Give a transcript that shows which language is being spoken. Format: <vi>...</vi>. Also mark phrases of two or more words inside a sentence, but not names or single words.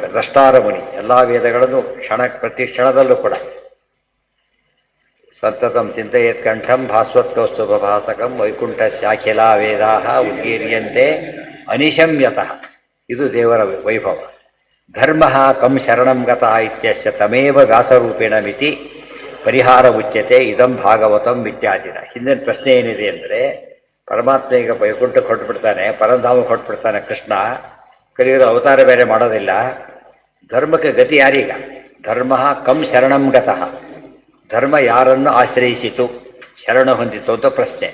<kn>ದ್ರಷ್ಟಾರ ಮುನಿ ಎಲ್ಲ ವೇದಗಳನ್ನು ಪ್ರತಿ ಕ್ಷಣದಲ್ಲೂ ಕೂಡ</kn> <sa>ಸತತಂ ಚಿಂತೆಯತ್ ಕಂಠಂ ಭಾಸ್ವತ್ಕೌಸ್ತುಭ ಭಾಸಕಂ ವೈಕುಂಠ ಶಾಖಿಲಾ ವೇದಾ ಉದ್ಗೀರ್ಯಂತೆ ಅನಿಶಮ್ಯತಃ.</sa> <kn>ಇದು ದೇವರ ವೈಭವ.</kn> <sa>ಧರ್ಮ ಕಂ ಶರಣಂ ಗತಃ ಇತ್ಯಸ್ಯ ತಮೇವ ವ್ಯಾಸರೂಪೇಣ ಮಿತಿ ಪರಿಹಾರ ಉಚ್ಯತೆ ಇದಂ ಭಾಗವತಂ ಇತ್ಯಾದಿನ.</sa> <kn>ಹಿಂದಿನ ಪ್ರಶ್ನೆ ಏನಿದೆ ಅಂದರೆ, ಪರಮಾತ್ಮ ಈಗ ವೈಕುಂಠಕ್ಕೆ ಹೊರಟುಬಿಡ್ತಾನೆ, ಪರಂಧಾಮಕ್ಕೆ ಹೊರಟುಬಿಡ್ತಾನೆ ಕೃಷ್ಣ. ಕಲಿಯುಗ ಅವತಾರ ಬೇರೆ ಮಾಡೋದಿಲ್ಲ. ಧರ್ಮಕ್ಕೆ ಗತಿ ಯಾರೀಗ?</kn> <sa>ಧರ್ಮ ಕಂ ಶರಣಂ ಗತಃ.</sa> <kn>ಧರ್ಮ ಯಾರನ್ನು ಆಶ್ರಯಿಸಿತು, ಶರಣ ಹೊಂದಿತು ಅಂತ ಪ್ರಶ್ನೆ.</kn>